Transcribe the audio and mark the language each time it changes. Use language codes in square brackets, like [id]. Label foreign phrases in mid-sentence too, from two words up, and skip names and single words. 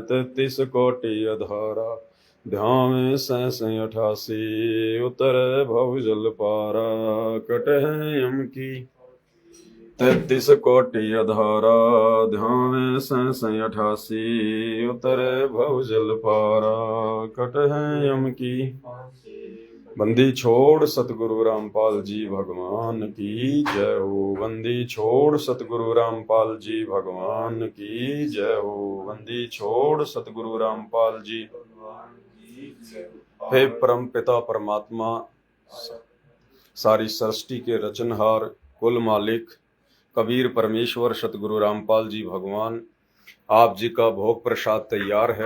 [hi] 33 कोटि अधारा ध्यावे 88 उतर भव जल पारा। कटह यम की 33 कोटि अधारा ध्यावे 88 उतर भव जल पारा। कटह यम की। बंदी छोड़ सतगुरु रामपाल जी भगवान की जय हो। बंदी छोड़ सतगुरु रामपाल जी भगवान की जय हो। बंदी छोड़ सतगुरु रामपाल जी। हे परम पिता परमात्मा सारी सृष्टि के रचनहार कुल मालिक कबीर परमेश्वर सतगुरु रामपाल जी भगवान, आप जी का भोग प्रसाद तैयार है।